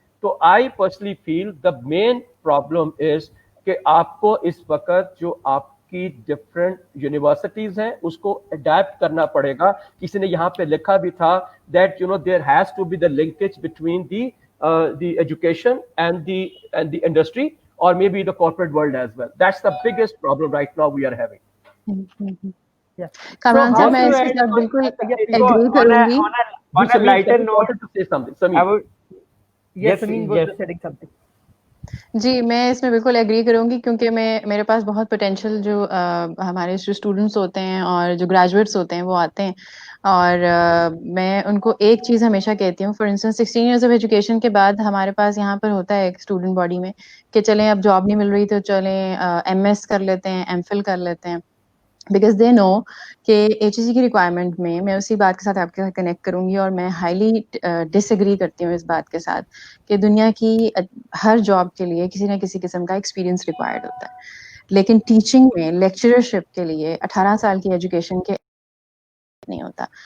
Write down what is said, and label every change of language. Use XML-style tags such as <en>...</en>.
<ur>تو I personally feel the main problem is کہ آپ کو اس وقت جو آپ کی ڈفرینٹ یونیورسٹیز ہیں اس کو اڈیپٹ کرنا پڑے گا. کسی نے یہاں پہ لکھا بھی تھا that you know there has to be the linkage between the education and the industry or maybe the corporate world as well.</ur> <en>That's the biggest problem right now we are having. Yeah.</en> <ur>Kamran صاحب میں اس کے ساتھ بالکل agri کروں گی.</ur> <en>On a lighter note, to say something. Sameer. Yes, Sameer was saying something.</en> <ur>جی میں اس میں بالکل ایگری کروں گی کیونکہ میرے پاس بہت پوٹینشیل جو ہمارے جو اسٹوڈنٹس ہوتے ہیں اور جو گریجویٹس ہوتے ہیں وہ آتے ہیں, اور میں ان کو ایک چیز ہمیشہ کہتی ہوں. For instance 16 years of education کے بعد ہمارے پاس یہاں پر ہوتا ہے ایک اسٹوڈنٹ باڈی میں کہ چلیں اب جاب نہیں مل رہی تو چلیں ایم ایس کر لیتے ہیں, ایم فل کر لیتے ہیں, بیکاز دے نو کہ ایچ سی کی ریکوائرمنٹ میں اسی بات کے ساتھ آپ کے ساتھ کنیکٹ کروں گی, اور میں ہائیلی ڈس ایگری کرتی ہوں اس بات کے ساتھ کہ دنیا کی ہر جاب کے لیے کسی نہ کسی قسم کا ایکسپیرینس ریکوائرڈ ہوتا ہے, لیکن ٹیچنگ میں لیکچررشپ کے لیے 18 سال کی ایجوکیشن کے نہیں ہوتا.</ur>